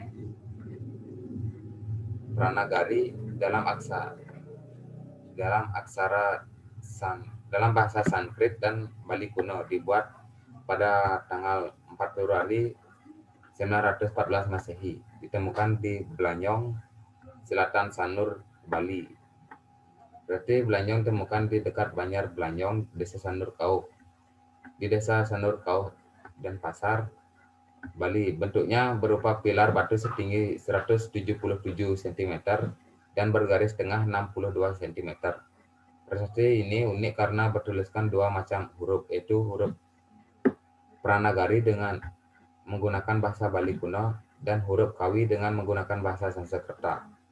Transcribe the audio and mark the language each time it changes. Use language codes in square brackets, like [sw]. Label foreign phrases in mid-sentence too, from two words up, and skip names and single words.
[id] dalam bahasa Sanskrit dan Bali kuno, dibuat pada tanggal 4 Februari 914 Masehi, ditemukan di Belanjong, Selatan Sanur, Bali. Berarti Belanjong ditemukan di dekat Banjar Belanjong, Desa Sanur Kauh. Di Desa Sanur Kauh dan Pasar, Bali. Bentuknya berupa pilar batu setinggi 177 cm dan bergaris tengah 62 cm. Prasasti ini unik karena bertuliskan dua macam huruf, yaitu huruf Pranagari dengan menggunakan bahasa Bali kuno dan huruf Kawi dengan menggunakan bahasa Sanskerta.